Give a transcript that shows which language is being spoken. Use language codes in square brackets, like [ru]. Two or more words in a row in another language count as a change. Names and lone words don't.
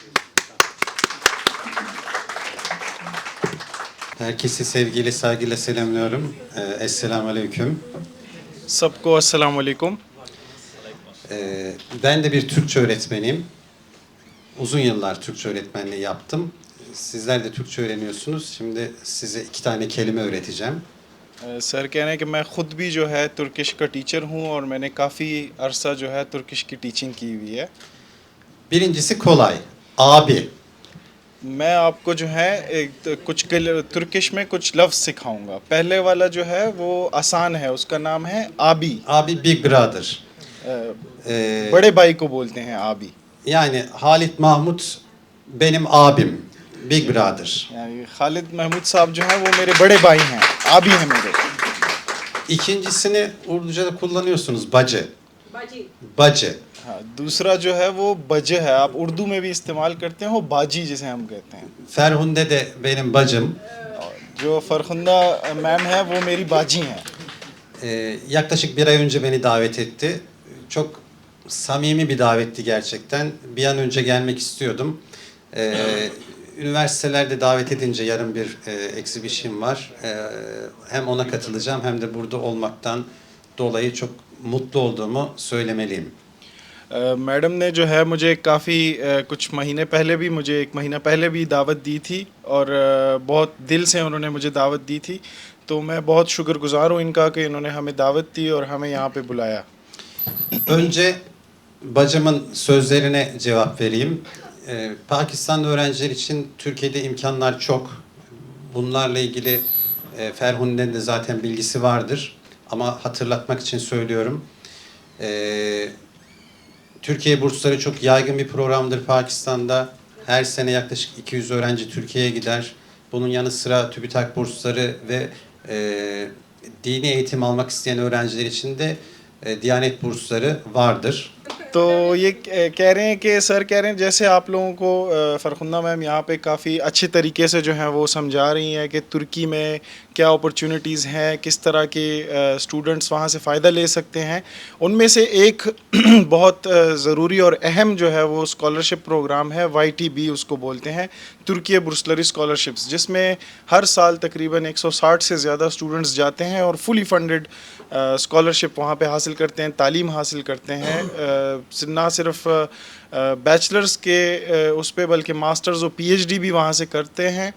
[tr] Herkesi sevgiyle, saygıyla selamlıyorum. [ar] السلام عليكم. [ur] سب کو [ar] السلام علیکم. [tr] Ben de bir Türkçe öğretmeniyim. Uzun yıllar Türkçe öğretmenliği yaptım. Sizler de Türkçe öğreniyorsunuz. Şimdi size 2 tane kelime öğreteceğim. [ur] سر کہہ رہے ہیں کہ میں خود بھی جو ہے ترکش کا ٹیچر ہوں اور میں نے کافی عرصہ جو ہے ترکش کی ٹیچنگ کی ہوئی ہے. [tr] Birincisi kolay. Abi. [ur] میں آپ کو جو ہے کچھ ترکش میں کچھ لفظ سکھاؤں گا. پہلے والا جو ہے وہ آسان ہے، اس کا نام ہے آبی. [en] Abi big brother. [ur] بڑے بھائی کو بولتے ہیں آبی. [tr] Yani Halit Mahmut benim abim. [en] Big brother. [ur] یعنی خالد محمود صاحب جو ہیں وہ میرے بڑے بھائی ہیں، آبی ہیں میرے. [tr] İkincisini Urduca'da kullanıyorsunuz. Bacı. Bacı. Bacı. [ur] ہاں، دوسرا جو ہے وہ بجے ہے، آپ اردو میں بھی استعمال کرتے ہیں، وہ باجی جسے ہم کہتے ہیں. [tr] Ferhunde de benim bacım. [ur] جو فرخندہ میم ہے وہ میری باجی ہیں. [tr] Yaklaşık 1 ay önce beni davet etti. Çok samimi bir davetti gerçekten. Bir an önce gelmek istiyordum. Üniversitelerde davet edince yarın bir exhibition var. Hem ona katılacağım hem de burada olmaktan dolayı çok mutlu olduğumu söylemeliyim. [ur] میڈم نے جو ہے مجھے کافی کچھ مہینے پہلے بھی، مجھے 1 مہینہ پہلے بھی دعوت دی تھی اور بہت دل سے انہوں نے مجھے دعوت دی تھی، تو میں بہت شکرگزار ہوں ان کا کہ انہوں نے ہمیں دعوت دی اور ہمیں یہاں پہ بلایا. [tr] Önce bacımın sözlerine cevap vereyim. Pakistanlı öğrenciler için Türkiye'de imkanlar çok. Bunlarla ilgili Ferhunde'nin de zaten bilgisi vardır. Ama hatırlatmak için söylüyorum. Türkiye bursları çok yaygın bir programdır Pakistan'da. Her sene yaklaşık 200 öğrenci Türkiye'ye gider. Bunun yanı sıra TÜBİTAK bursları ve dini eğitim almak isteyen öğrenciler için de Diyanet bursları vardır. [ur] تو یہ کہہ رہے ہیں کہ سر کہہ رہے ہیں جیسے آپ لوگوں کو فرخندہ میم یہاں پہ کافی اچھے طریقے سے جو ہے وہ سمجھا رہی ہیں کہ ترکی میں کیا اپارچونیٹیز ہیں، کس طرح کے سٹوڈنٹس وہاں سے فائدہ لے سکتے ہیں. ان میں سے ایک بہت ضروری اور اہم جو ہے وہ [en] scholarship program [ur] ہے، YTB اس کو بولتے ہیں، ترکی برسلری سکالرشپس، جس میں ہر سال تقریباً 160 سے زیادہ سٹوڈنٹس جاتے ہیں اور [en] fully funded scholarship [ur] وہاں پہ حاصل کرتے ہیں، تعلیم حاصل کرتے ہیں، نہ صرف بیچلرز کے اس پہ بلکہ ماسٹرز اور پی ایچ ڈی بھی وہاں سے کرتے ہیں.